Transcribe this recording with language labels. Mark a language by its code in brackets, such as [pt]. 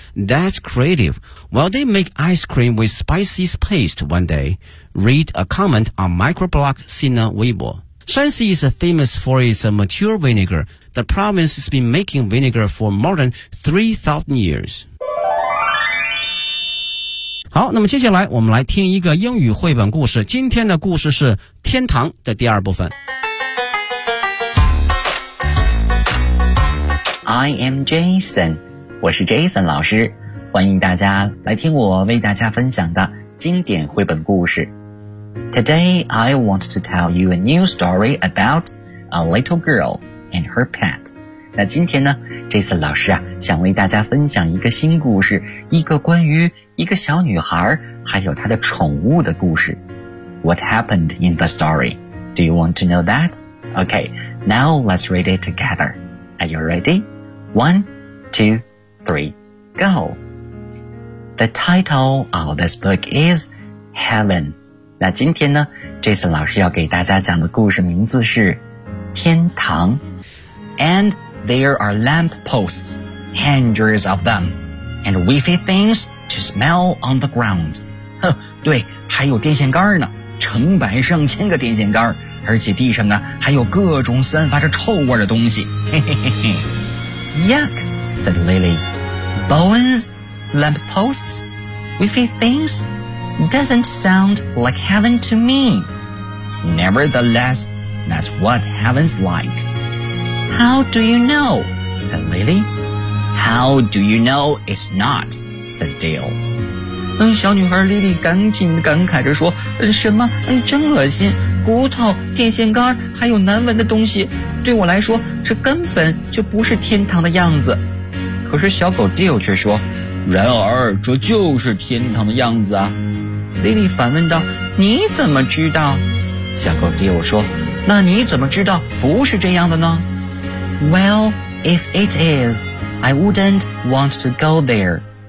[en] That's creative. Well, they make ice cream with spicy paste one day. Read a comment on microblog Sina Weibo. Shanxi is famous for its mature vinegar. The province has been making vinegar for more than 3,000 years. [zh] 好，那么接下来我们来听一个英语绘本故事。今天的故事是天堂的第二部分。 [en] I am Jason, [zh] 我是 Jason 老师，欢迎大家来听我为大家分享的经典绘本故事。 [en] Today, I want to tell you a new story about a little girl and her pet. [zh] 那今天呢 ,Jason 老师啊，想为大家分享一个新故事，一个关于一个小女孩还有她的宠物的故事。 [en] What happened in the story? Do you want to know that? Okay, now let's read it together. Are you ready? 1, 2, 3, go! The title of this book is Heaven. [zh] 那今天呢 ,Jason 老师要给大家讲的故事名字是天堂。 [en] And there are lamp posts, hundreds of them, and wavy things to smell on the ground. [zh] 对，还有电线杆呢，成百上千个电线杆。而且地上呢还有各种散发着臭味的东西。 [en] Yuck, said Lily. Bones, lamp posts, wiffy things, doesn't sound like heaven to me. Nevertheless, that's what heaven's like. How do you know? Said Lily. How do you know it's not? Said Dale. [zh] 小女孩莉莉赶紧感慨着说，什么真恶心，骨头电线杆还有难闻的东西，对我来说这根本就不是天堂的样子。可是小狗 Dale 却说，然而这就是天堂的样子啊。莉莉反问道，你怎么知道？小狗 Dale 说，那你怎么知道不是这样的呢？ [en] Well, if it is, I wouldn't want to go there.